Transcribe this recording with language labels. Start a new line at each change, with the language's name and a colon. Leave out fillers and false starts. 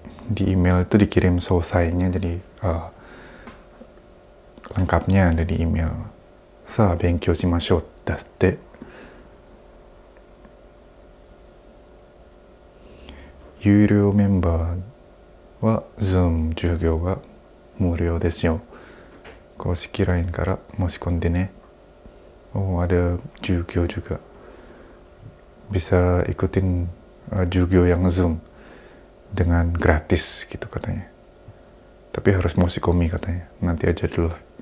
Indonesian: Di email itu dikirim selesainya, jadi lengkapnya ada di email.
Japanese: Sa benkyou shimashou datte. Yuryou member wa Zoom 授業が無料ですよ。公式 LINE から申し込んでね。
Indonesian: Ada juga bisa ikutin juga yang Zoom dengan gratis gitu katanya. Tapi harus Moshikomi katanya. Nanti aja dulu.